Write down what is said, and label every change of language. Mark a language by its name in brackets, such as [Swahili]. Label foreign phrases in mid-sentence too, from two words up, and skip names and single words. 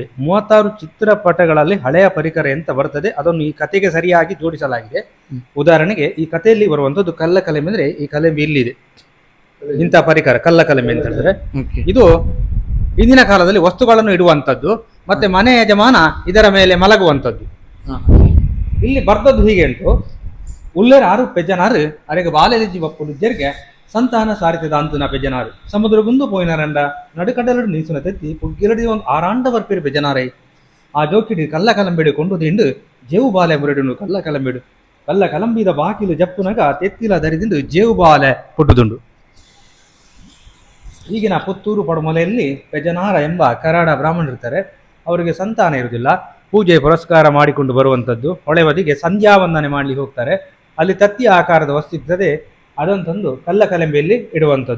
[Kannada] 36 ಚಿತ್ರಪಟಗಳಲ್ಲಿ ಹಳೆಯ ಪರಿಕರ ಅಂತ ಬರ್ತದೆ, ಅದನ್ನು ಈ ಕಥೆಗೆ ಸರಿಯಾಗಿ ಜೋಡಿಸಲಾಗಿದೆ. ಉದಾಹರಣೆಗೆ ಈ ಕಥೆಯಲ್ಲಿ ಬರುವಂತದ್ದು ಕಲ್ಲ ಕಲೆಮೆ ಅಂದ್ರೆ ಈ ಕಲೆಮೆ ಇಲ್ಲಿದೆ. ಇಂಥ ಪರಿಕರ ಕಲ್ಲ ಕಲೆಮೆ ಅಂತ ಹೇಳಿದ್ರೆ ಇದು ಇಂದಿನ ಕಾಲದಲ್ಲಿ ವಸ್ತುಗಳನ್ನು ಇಡುವಂತದ್ದು, ಮತ್ತೆ ಮನೆ ಯಜಮಾನ ಇದರ ಮೇಲೆ ಮಲಗುವಂತದ್ದು. [Tulu] ಇಲ್ಲಿ ಬರ್ದದ್ದು ಹೀಗೆ ಉಂಟು: ಉಲ್ಲೇರ ಆರು ಪೆಜ್ಜನಾರು ಅರೆಗೆ ಬಾಲೆಲಿಜ್ಜಿ ಬಪ್ಪುಡು ಜೆರ್ಗೆ ಸಂತಾನ ಸಾರಿತದ ಅಂತನ ಪೆಜ್ಜನಾರು ಸಮುದ್ರಗುಂದು ಪೋಯಿನಾರಂಡ ನಡುಕಡಲಡು ನೀಸುನ ತೆತ್ತಿ ಪುಗ್ಗಿರಡಿ ಒಂದು ಆರಾಂಡ ಬರ್ಪಿರು ಪೆಜ್ಜನಾರೈ ಆ ಜೋಕಿಡಿ ಕಲ್ಲ ಕಲಂಬೇಡು ಕೊಂಡು ದಿಂಡು ಜೇವು ಬಾಲೆ ಮುರಡಿನು ಕಲ್ಲ ಕಲಂಬೇಡು ಕಲ್ಲ ಕಲಂಬಿದ ಬಾಕಿಲು ಜಪ್ಪುನಗ ತೆತ್ತಿಲ ದರಿದಿಂಡು ಜೇವು ಬಾಲೆ ಪುಟ್ಟುದುಂಡು. [Kannada] ಈಗಿನ ಪುತ್ತೂರು ಪಡಮೊಲೆಯಲ್ಲಿ ಪೆಜ್ಜನಾರ ಎಂಬ ಕರಾಡ ಬ್ರಾಹ್ಮಣರಿರ್ತಾರೆ. ಅವರಿಗೆ ಸಂತಾನ ಇರುವುದಿಲ್ಲ. ಪೂಜೆ ಪುರಸ್ಕಾರ ಮಾಡಿಕೊಂಡು ಬರುವಂಥದ್ದು. ಹೊಳೆವದಿಗೆ ಸಂಧ್ಯಾ ವಂದನೆ ಮಾಡ್ಲಿಕ್ಕೆ ಹೋಗ್ತಾರೆ. ಅಲ್ಲಿ ತತ್ತಿಯ ಆಕಾರದ ವಸ್ತು ಇರ್ತದೆ, ಅದನ್ನು ತಂದು ಕಲ್ಲ ಕಲೆಂಬೆಯಲ್ಲಿ ಇಡುವಂಥದ್ದು.